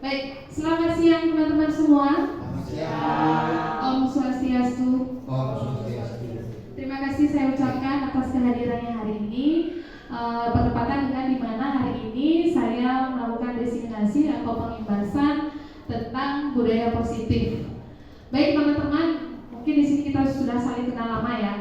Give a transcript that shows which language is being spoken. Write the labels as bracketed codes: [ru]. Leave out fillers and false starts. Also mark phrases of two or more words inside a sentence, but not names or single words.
[id] Baik, selamat siang teman-teman semua. Selamat siang. [sa] Om Swastiastu. Om Swastiastu. [id] Terima kasih saya ucapkan atas kehadirannya hari ini. Bertepatan dengan dimana hari ini saya melakukan designasi atau pengimbasan tentang budaya positif. Baik teman-teman, mungkin di sini kita sudah saling kenal lama ya.